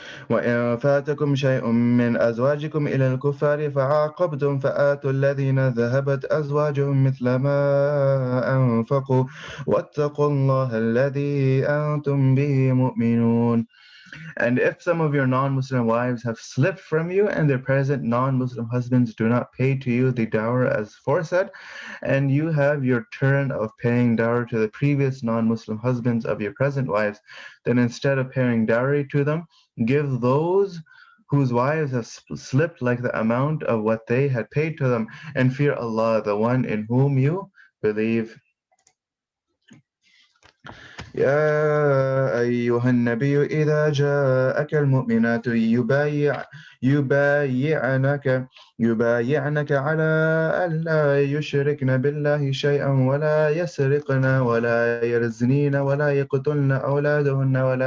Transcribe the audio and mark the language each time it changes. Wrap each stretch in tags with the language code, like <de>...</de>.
<ar>وإن فاتكم شيء من أزواجكم إلى الكفار فعاقبتم فآتوا الذين ذهبت أزواجهم مثل ما أنفقوا واتقوا الله الذي أنتم به مؤمنون.</ar> <en>And if some of your non-Muslim wives have slipped from you, and their present non-Muslim husbands do not pay to you the dower as foresaid, and you have your turn of paying dower to the previous non-Muslim husbands of your present wives, then instead of paying dowry to them, give those whose wives have slipped like the amount of what they had paid to them, and fear Allah, the one in whom you believe.</en> <ar>يا أيها النبي إذا جاءك المؤمنات يبايعنك يبايعنك على ألا يشركن بالله شيئا ولا يسرقن ولا يزنين ولا يقتلن أولادهن</ar>